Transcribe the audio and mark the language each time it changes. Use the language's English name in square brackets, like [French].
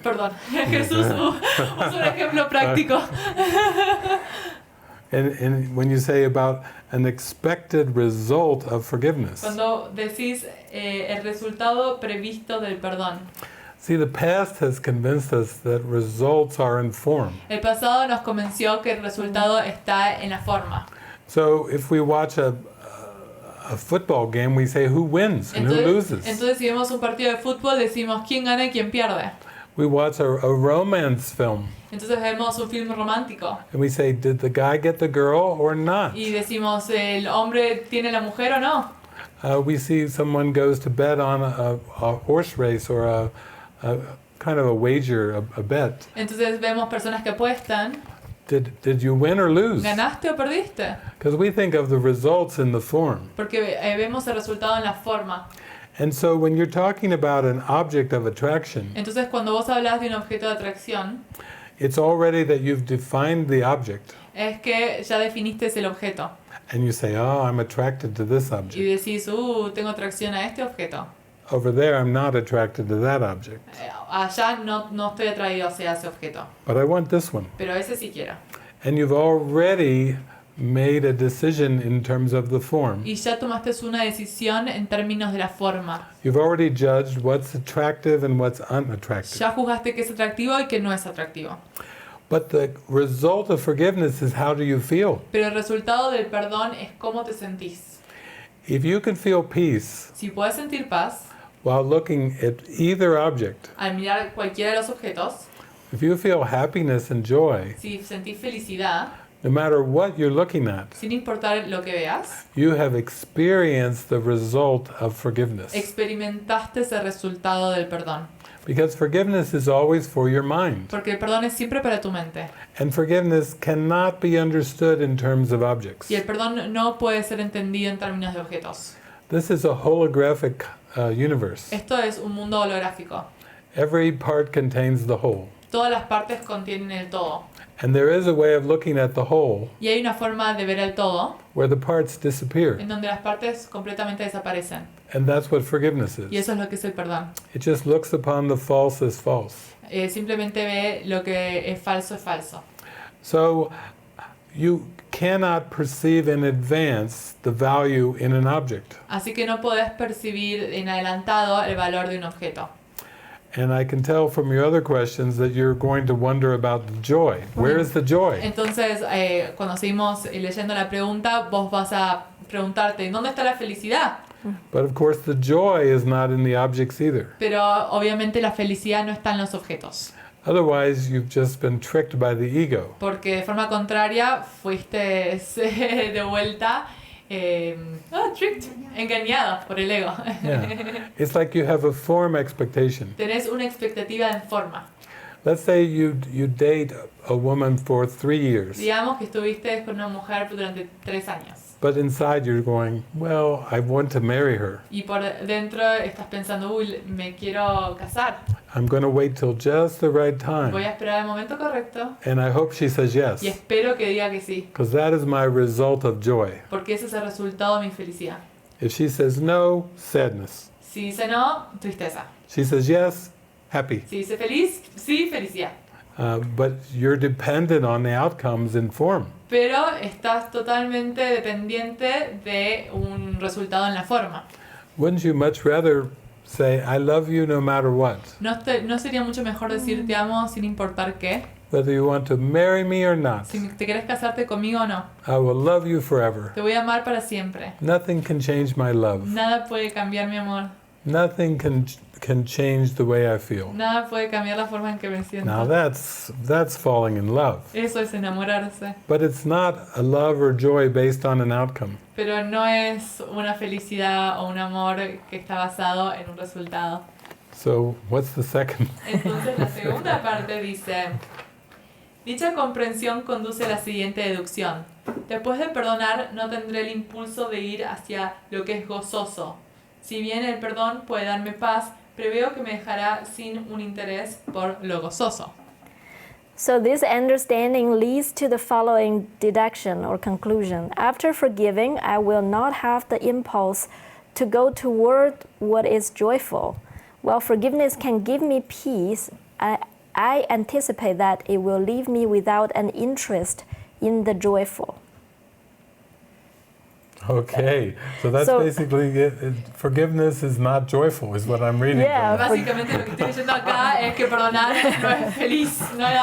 [Spanish] Perdón, Jesús usa un ejemplo práctico. [English] And when you say about an expected result of forgiveness. [Spanish] Cuando decís el resultado previsto del perdón. [English] See, the past has convinced us that results are in form. [Spanish] El pasado nos convenció que el resultado está en la forma. [English] So if we watch a football game, we say who wins and who loses. [Spanish] Entonces si vemos un partido de fútbol decimos quién gana y quién pierde. [English] We watch a romance film. [Spanish] Entonces vemos un film romántico. [English] And we say, did the guy get the girl or not? [Spanish] Y decimos, ¿el hombre tiene la mujer o no? [English] We see someone goes to bet on a horse race or a kind of a wager, a bet. [Spanish] Entonces vemos personas que apuestan. [English] Did you win or lose? [Spanish] ¿Ganaste o perdiste? [English] Because we think of the results in the form. [Spanish] Porque vemos el resultado en la forma. [English] And so when you're talking about an object of attraction, [Spanish] Entonces cuando vos hablas de un objeto de atracción, [English] it's already that you've defined the object. [Spanish] es que ya definiste el objeto. [English] And you say, oh, I'm attracted to this [Spanish] Y [English] object. [Spanish] decís, tengo atracción a este objeto. [English] Over there, I'm not attracted to that object. [Spanish] Allá no estoy atraído hacia ese objeto. [English] But I want this one. [Spanish] Pero ese sí quiero. [English] And you've already made a decision in terms of the form. [Spanish] Y ya tomaste una decisión en términos de la forma. [English] You've already judged what's attractive and what's unattractive. [Spanish] Ya juzgaste que es atractivo y que no es atractivo. [English] But the result of forgiveness is how do you feel? [Spanish] Pero el resultado del perdón es cómo te sentís. [English] If you can feel peace [Spanish] Si puedes sentir paz [English] while looking at either object, [Spanish] al mirar cualquiera de los objetos, [English] if you feel happiness and joy, [Spanish] si sentís felicidad, [English] no matter what you're looking at, [Spanish] sin importar lo que veas, [English] you have experienced the result of forgiveness. [Spanish] experimentaste ese resultado del perdón. [English] Because forgiveness is always for your mind. [Spanish] Porque el perdón es siempre para tu mente. [English] And forgiveness cannot be understood in terms of objects. [Spanish] Y el perdón no puede ser entendido en términos de objetos. [English] This is a holographic universe. [Spanish] Esto es un mundo holográfico. [English] Every part contains the whole. [Spanish] Todas las partes contienen el todo. [English] And there is a way of looking at the whole [Spanish] Y hay una forma de ver el todo [English] where the parts disappear. [Spanish] en donde las partes completamente desaparecen. [English] And that's what forgiveness [Spanish] Y [English] is. [Spanish] eso es lo que es el perdón. [English] It just looks upon the false as false. [Spanish] Simplemente ve lo que es falso. [English] So you cannot perceive in advance the value in an object. [Spanish] Así que no podés percibir en adelantado el valor de un objeto. [English] And I can tell from your other questions that you're going to wonder about the joy. Where is the joy? [Spanish] Entonces, cuando seguimos leyendo la pregunta, vos vas a preguntarte, ¿dónde está la felicidad? [English] But of course the joy is not in the objects either. [Spanish] Pero obviamente la felicidad no está en los objetos. [English] Otherwise you've just been tricked by the ego. [Spanish] Porque de forma contraria fuiste de vuelta tricked, engañado por el ego. [English] Yeah. It's like you have a form expectation. [Spanish] Tenés una expectativa en forma. [English] Let's say you date a woman for 3 years. [Spanish] Digamos que estuviste con una mujer durante 3 años. [English] But inside you're going, well, I want to marry her. [Spanish] Y por dentro estás pensando, me quiero casar. [English] I'm going to wait till just the right [Spanish] Voy [English] time. [Spanish] a esperar el momento correcto. [English] And I hope she says yes. [Spanish] Y espero que diga que sí. [English] Because that is my result of joy. [Spanish] Porque ese es el resultado de mi felicidad. [English] If she says no, sadness. [Spanish] Si dice no, tristeza. [English] She says yes, happy. [Spanish] Si dice feliz, sí, felicidad. [English] But you're dependent on the outcomes in form. [Spanish] Pero estás totalmente dependiente de un resultado en la forma. [English] Wouldn't you much rather say, I love you no matter what? [Spanish] ¿No sería mucho mejor decir te amo sin importar qué? [English] whether you want to marry me or not. [Spanish] Si te querés casarte conmigo o no. [English] I will love you forever. [Spanish] Te voy a amar para siempre. [English] Nothing can change my love. [Spanish] Nada puede cambiar mi amor. [English] Nothing can change the way I feel. [Spanish] Nada puede cambiar la forma en que me siento. [English] Now that's falling in love. [Spanish] Eso es enamorarse. [English] But it's not a love or joy based on an outcome. [Spanish] Pero no es una felicidad o un amor que está basado en un resultado. [English] So what's the second? [Spanish] Entonces la segunda parte dice, dicha comprensión conduce a la siguiente deducción. Después de perdonar, no tendré el impulso de ir hacia lo que es gozoso. Si bien el perdón puede darme paz, preveo que me dejará sin un interés por lo gozoso. [English] So this understanding leads to the following deduction or conclusion. After forgiving, I will not have the impulse to go toward what is joyful. While forgiveness can give me peace, I anticipate that it will leave me without an interest in the joyful. Okay, so that's basically it. Forgiveness is not joyful, is what I'm reading. Yeah. From [Spanish] Básicamente lo que estoy diciendo acá es que perdonar no es feliz, no da